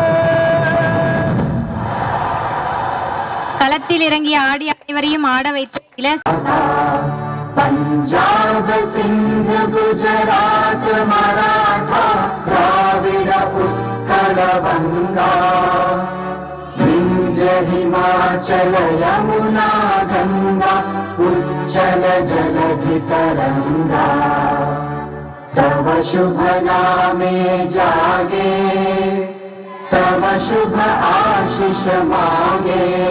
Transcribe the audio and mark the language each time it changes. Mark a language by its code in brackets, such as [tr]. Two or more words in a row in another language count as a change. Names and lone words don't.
[ta] களத்தில் இறங்கிய ஆடி அனைவரையும் ஆட வைத்த [bn] পঞ্জাব সিন্ধু গুজরাট মরাঠা দ্রাবিড় উৎকল বঙ্গ বিন্ধ্য হিমাচল যমুনা গঙ্গা উচ্ছল জলধি তরঙ্গ তব শুভ নামে জাগে তব শুভ আশিস মাগে